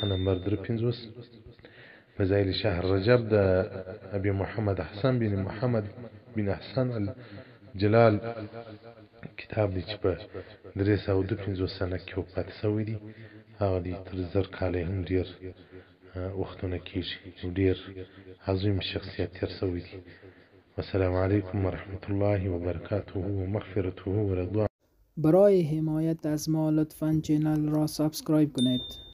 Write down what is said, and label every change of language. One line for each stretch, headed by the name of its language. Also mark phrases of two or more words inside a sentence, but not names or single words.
Pashto: نمبر 350 فضایل شهر رجب د ابي محمد حسن بن محمد بن حسن الجلال کتاب دی چې په 352 سنه کې وفات شوی دی هغه دی تر 1000 کاله هم ډېر وختونه کېږي ډېر عظیم شخصیت تېر شوی دی
Arabic: السلام علیکم ورحمة الله وبرکاته و مغفرته و رضوان.
Persian: برای حمایت از ما لطفاً چینل را سابسکرایب کنید.